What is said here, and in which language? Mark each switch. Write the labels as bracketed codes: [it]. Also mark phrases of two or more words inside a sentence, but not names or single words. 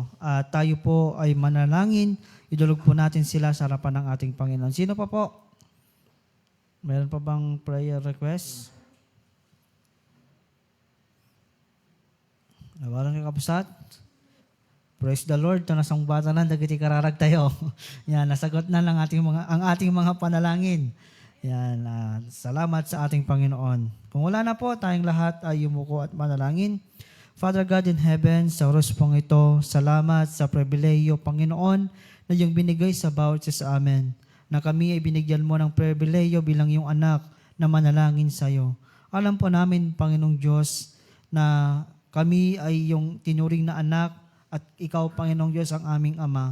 [tl] Tayo po ay manalangin, idulog po natin sila sa harapan ng ating Panginoon. Sino pa po? Meron pa bang [en] prayer request? [tl] Nawalan kay kapusat. [en] Praise the Lord. [tl] Ito nasang bata lang, [ilo] dagiti kararag tayo. [tl] Yan, nasagot na lang ang ating mga panalangin. Yan, salamat sa ating Panginoon. Kung wala na po, tayong lahat ay yumuko at manalangin. [en] Father God in heaven, [tl] sa oras pong ito, salamat sa pribileyo, Panginoon, na yung binigay sa bawat isa sa amin. Na kami ay binigyan mo ng pribileyo bilang yung anak na manalangin sa iyo. Alam po namin, Panginoong Diyos, na kami ay yung tinuring na anak at ikaw, Panginoong Diyos, ang aming Ama.